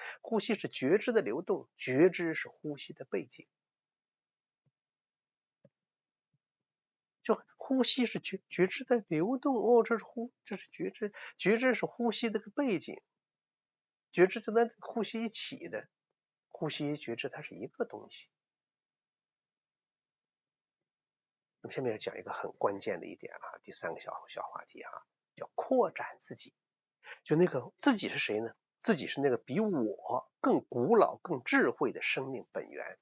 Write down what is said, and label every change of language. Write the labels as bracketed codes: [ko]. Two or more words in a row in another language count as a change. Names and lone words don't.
[zh] 呼吸是覺知的流動，覺知是呼吸的背景。就呼吸是覺知在流動，這是覺知，覺知是呼吸的個背景，覺知就在呼吸一起的，呼吸覺知它是一個東西。那麼下面要講一個很關鍵的一點了，第三個小話題叫擴展自己。就那個自己是誰呢？自己是那個比我更古老、更智慧的生命本源。